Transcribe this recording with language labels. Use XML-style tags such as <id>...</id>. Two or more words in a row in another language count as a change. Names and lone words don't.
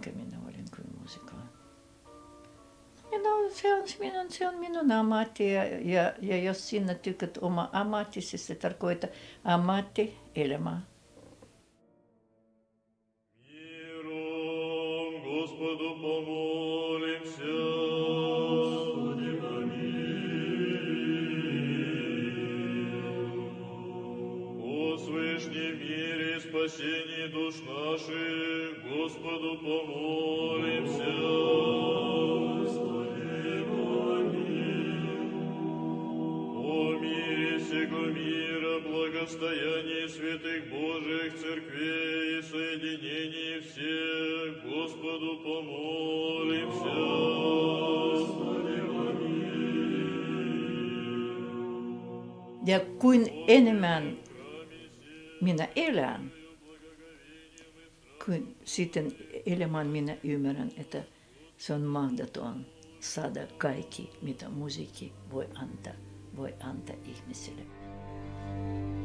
<fi>Se on minun ammatti, ja jos sinä tykät oma ammattisi, se tarkoittaa ammattielämää.</fi> <ru>Господу помолимся. Господи, о свышнем мире и спасении душ наших, Господу помолимся. Господи, о мире всего мира, благостоянии святых Божьих церквей и соединении всех, Господу помолимся. Господи,</ru> <fi>Ja kuin enemmän minä elän, kuin sitten elämään minä ymmärrän, että se on mahdoton saada kaikki, mitä musiikki voi antaa ihmiselle.</fi>